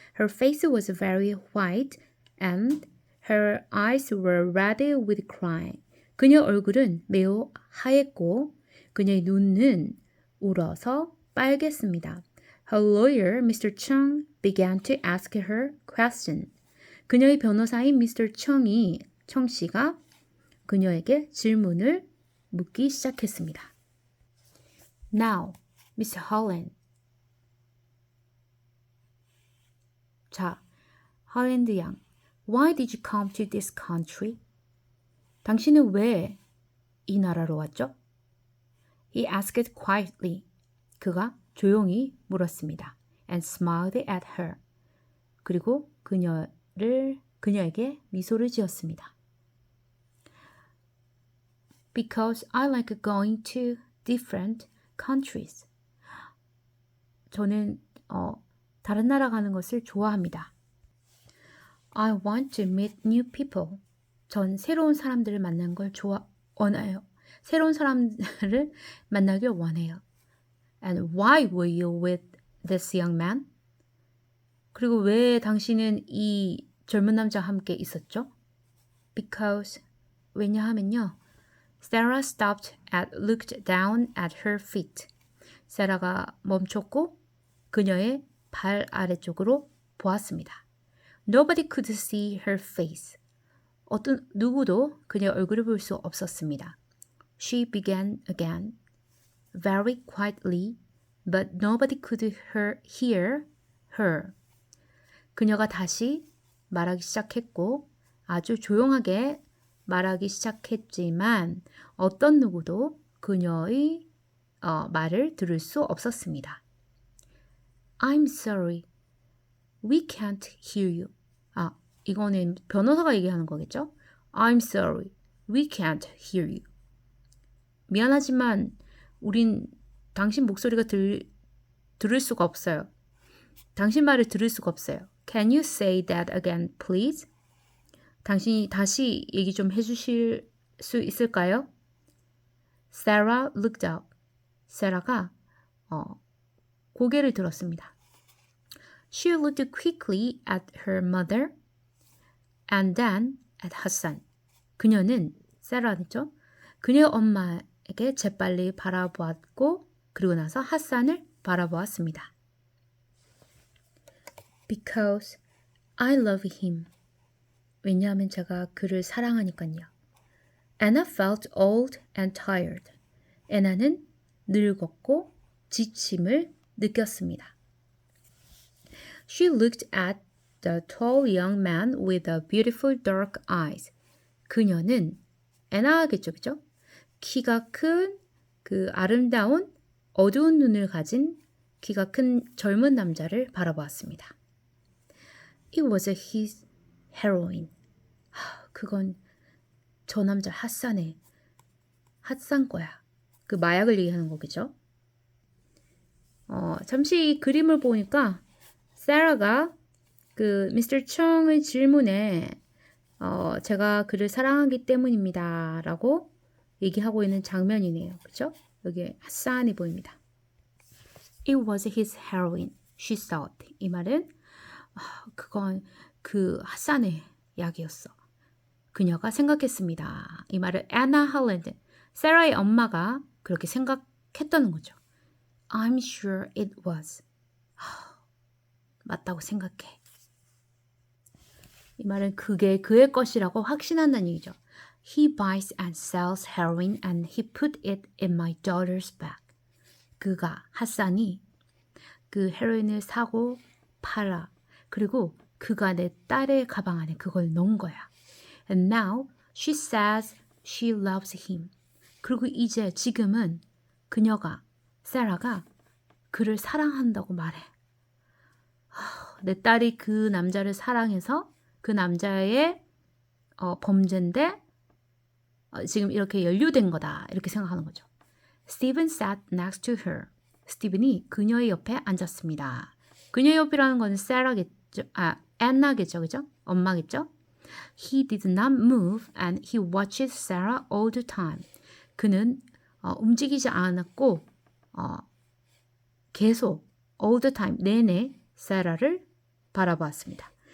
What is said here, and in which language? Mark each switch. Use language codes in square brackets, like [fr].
[en] Her face was very white and her eyes were red with crying. [ko] 그녀 얼굴은 매우 하얗고 그녀의 눈은 울어서 빨갰습니다. [en] Her lawyer, Mr. Chung, began to ask her question. [ko] 그녀의 변호사인 Mr. 청 씨가 그녀에게 질문을 묻기 시작했습니다. [en] Now, Miss Holland. [ko] 자, 할랜드 양. [en] Why did you come to this country? [ko] 당신은 왜 이 나라로 왔죠? [en] He asked quietly. [ko] 그가 조용히 물었습니다. [en] And smiled at her. [ko] 그리고 그녀에게 미소를 지었습니다. [en] Because I like going to different countries. [ko] 저는 다른 나라 가는 것을 좋아합니다. [en] I want to meet new people. [ko] 전 새로운 사람들을 만나는 걸 원해요. 새로운 사람들을 만나길 원해요. [en] And why were you with this young man? [ko] 그리고 왜 당신은 이 젊은 남자와 함께 있었죠? [en] Because [ko] 왜냐하면요. [en] Sarah stopped and looked down at her feet. [ko] 세라가 멈췄고 그녀의 발 아래쪽으로 보았습니다. [en] Nobody could see her face. [ko] 누구도 그녀의 얼굴을 볼 수 없었습니다. [en] She began again, very quietly, but nobody could hear her. [ko] 그녀가 다시 말하기 시작했고 아주 조용하게 말하기 시작했지만 어떤 누구도 그녀의 말을 들을 수 없었습니다. [en] I'm sorry. We can't hear you. [ko] 이거는 변호사가 얘기하는 거겠죠? [en] I'm sorry. We can't hear you. [ko] 미안하지만 우린 당신 목소리가 들을 수가 없어요. 당신 말을 들을 수가 없어요. [en] Can you say that again, please? [ko] 당신이 다시 얘기 좀 해주실 수 있을까요? [en] Sarah looked up. [ko] 세라가 고개를 들었습니다. [en] She looked quickly at her mother and then at Hassan. [ko] 그녀는 세라죠. 그녀의 엄마에게 재빨리 바라보았고 그리고 나서 핫산을 바라보았습니다. [en] Because I love him. [ko] 왜냐하면 제가 그를 사랑하니까요. [en] Anna felt old and tired. [ko] 애나는 늙었고 지침을 느꼈습니다. [en] She looked at the tall young man with the beautiful dark eyes. [ko] 그녀는 애나겠죠, 그죠? 키가 큰 그 아름다운 어두운 눈을 가진 키가 큰 젊은 남자를 바라보았습니다. [en] It was his heroin. [ko] 그건 저 남자 핫산 거야. 그 마약을 얘기하는 거겠죠? 잠시 이 그림을 보니까 세라가 그 미스터 청의 질문에 제가 그를 사랑하기 때문입니다 라고 얘기하고 있는 장면이네요. 그렇죠? 여기 핫산이 보입니다. [en] It was his heroin, she thought. [ko] 이 말은 그건 그 핫산의 약이었어. 그녀가 생각했습니다. 이 말을 애나 할랜드, 세라의 엄마가 그렇게 생각했다는 거죠. [en] I'm sure it was. [ko] 맞다고 생각해. 이 말은 그게 그의 것이라고 확신한다는 얘기죠. [en] He buys and sells heroin and he put it in my daughter's bag. [ko] 그가, 핫산이 그 헤로인을 사고 팔아. 그리고 그가 내 딸의 가방 안에 그걸 넣은 거야. [en] And now she says she loves him. [ko] 그리고 이제 지금은 그녀가, 세라가 그를 사랑한다고 말해. 내 딸이 그 남자를 사랑해서 그 남자의 범죄인데 지금 이렇게 연루된 거다. 이렇게 생각하는 거죠. [en] Stephen sat next to her. [ko] 스티븐이 그녀의 옆에 앉았습니다. 그녀의 옆이라는 건 세라겠죠. 애나겠죠. 그죠? 엄마겠죠? [en] He did not move and he watched Sarah all the time. [ko] 그는 움직이지 않았고 계속 [en] all the time [ko] 내내 세라를 바라보았습니다.